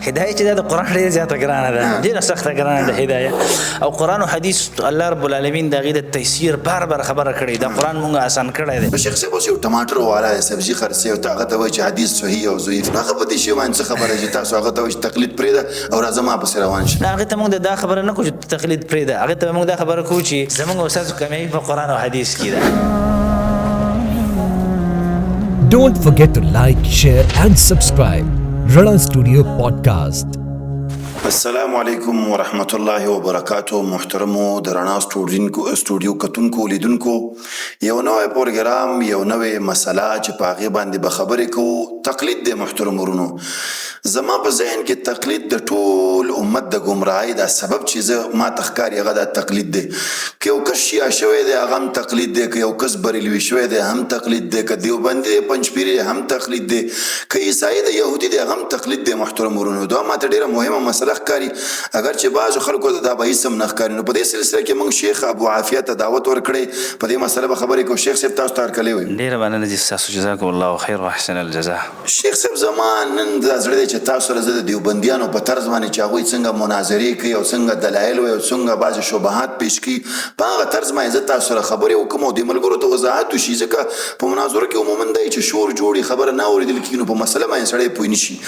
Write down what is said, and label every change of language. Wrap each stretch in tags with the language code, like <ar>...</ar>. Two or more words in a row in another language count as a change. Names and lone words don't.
<ps>هدايه چې د قران ډېر زیاته ګرانه ده ډېر سخته ګرانه ده هدايه او قران او حديث</ps> <ar>الله رب العالمین</ar> <ps>دا غي د تيسير بار خبره کړي دا قران مونږه آسان کړي دي. شیخ صاحب اوس یو ټماټر والا سبزی خرڅي او هغه ته وایي چې حدیث صحیح او ضعیف هغه په دې شی باندې خبره چې تاسو هغه ته وایي تقلید پرې ده او راځه ما پس روان شي. هغه ته موږ دا خبره نه کوو چې تقلید پرې ده هغه ته موږ دا خبره کوو چې زموږ استاد کمی په قران او حدیث کې ده.</ps> <en>Don't forget to like, share and subscribe. Rana Studio Podcast.</en> <ar>السلام علیکم ورحمت الله وبرکاتہ.</ar> <ps>محترمو د رڼا سټوډیو کتونکو لیدونکو یو نوې پروګرام یو نوې مسله چې په هغې باندې به خبرې کوو تقلید دی. محترم ورونو زما په ذهن کې تقلید د ټول امت د ګمراهۍ دا سبب چې زه ما ته ښکاري هغه دا تقلید دی. که یو کس شیعه شوی دی هغه هم تقلید دی که یو کس بریلوي شوی دی هم تقلید دی که دیوبندي دی پنجپیري هم تقلید دی که عیسائی دی یهودي دی هم تقلید دی. محترم ورونو دا ما ته ډېره مهمه مسله ښکاري اگر چې بعضو خلکو ته دا به هېڅ هم نه ښکاري. نو په دې سلسله کې موږ شیخ ابو عافیه ته دعوت ورکړی په دې مسله به خبرې کوو. شیخ صاحب تاسو ته هرکلی وایو. ډېره مننه دي ستاسو</ps> <ar>جزاکم الله خیر واحسن الجزاء.</ar> <ps>شیخ صاحب زما نن دا زړه دی چې تاسو سره زه د دیوبندیانو په طرز باندې چې هغوی څنګه مناظرې کوي او څنګه دلایل وایي او څنګه بعضې شبهات پیش کوي په هغه طرز باندې زه تاسو سره خبرې وکړم او دې ملګرو ته وضاحت وشي ځکه په مناظرو کې عموما دی چې شور جوړي خبره نه اورېدل کېږي نو په مسله باندې سړی پوه نه شي.</ps>